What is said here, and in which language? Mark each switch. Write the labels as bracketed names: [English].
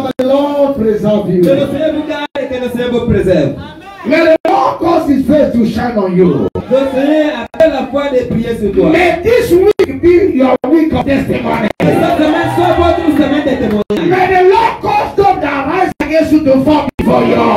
[French] Que le Seigneur vous garde et que le Seigneur vous préserve. [English] May the Lord cause His face to shine on you. [French] Le Seigneur a fait la foi de prier sur toi. [English] May this week be your week of testimony. [French] Cette semaine soit votre semaine de témoignage. [English] May the Lord cause them that rise against you to fall before you.